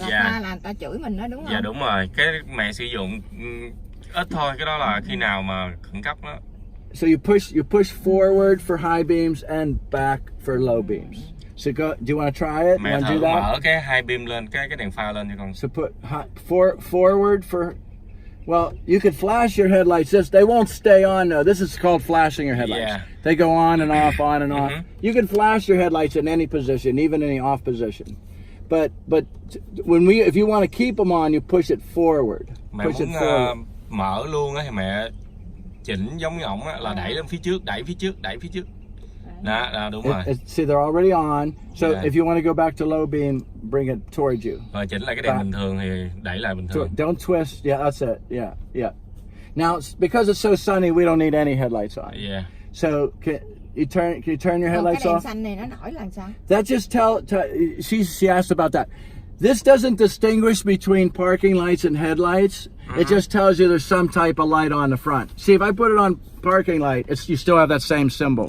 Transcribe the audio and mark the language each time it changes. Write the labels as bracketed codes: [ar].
[vi] Là pha là người ta chửi mình đó, đúng không? Dạ đúng rồi, cái mẹ sử dụng ít thôi, cái đó là khi nào mà khẩn cấp đó. [en] So you push forward for high beams and back for low beams. So do you want to try it? [vi] Mẹ thử mở cái hai beam lên, cái đèn pha lên cho con. [en] So put forward for, well, you could flash your headlights. They won't stay on though. This is called flashing your headlights. Yeah. They go on and off, on and off. You can flash your headlights in any position, even in the off position. But if you want to keep them on, you push it forward. [vi] Mẹ [en] Push it [vi] muốn [en] forward. [vi] mở luôn á thì mẹ chỉnh giống như ổng á, là đẩy lên phía trước, đẩy phía trước. Đó, đúng rồi. [en] See, they're already on. So Yeah. if you want to go back to low beam, bring it towards you. [vi] Rồi chỉnh lại cái đèn bình thường thì đẩy lại bình thường. [en] Don't twist. Yeah, that's it. Yeah. Now, because it's so sunny, we don't need any headlights on. Yeah. So can you turn your headlights [vi] cái đèn [en] off? [vi] xanh này nó nổi là sao? [en] That just she asked about that. This doesn't distinguish between parking lights and headlights. It just tells you there's some type of light on the front. See, if I put it on parking light, you still have that same symbol.